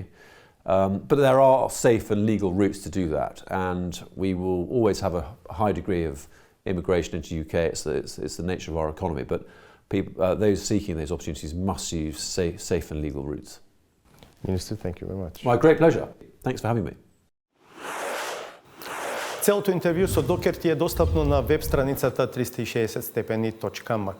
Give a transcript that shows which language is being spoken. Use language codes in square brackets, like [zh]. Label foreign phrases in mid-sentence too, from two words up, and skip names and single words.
[en] But there are safe and legal routes to do that, and we will always have a high degree of immigration into the UK. It's the nature of our economy, but people, those seeking those opportunities must use safe and legal routes. Minister, thank you very much. My great pleasure. Thanks for having me. [mk] Целото интервју со Докер ти е достапно на веб страницата 360stepeni.mk.